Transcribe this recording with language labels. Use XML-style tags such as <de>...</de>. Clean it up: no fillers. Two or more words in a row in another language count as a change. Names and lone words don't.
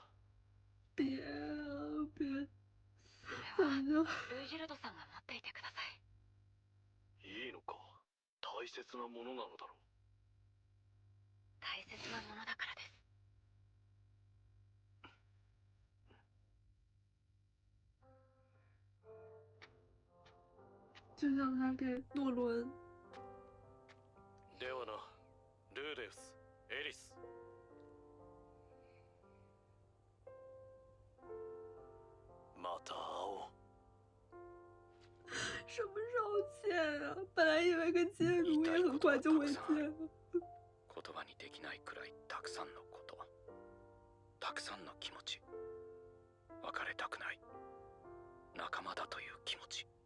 <zh>别别，</zh> <ja>それは</ja> <zh>怎么就</zh> <ja>ルイジルドさんが持っていてください。いいのか。大切なものなのだろう。大切なものだからです。</ja> <zh>就像他给诺伦。</zh> <ja>ではな、ルーデウス、エリス。また会おう。</ja> <zh>什么时候见啊？本来以为跟金如也很快就会见了。</zh> <ja>言葉にできないくらいたくさんのこと、たくさんの気持ち。別れたくない、仲間だという気持ち。</ja>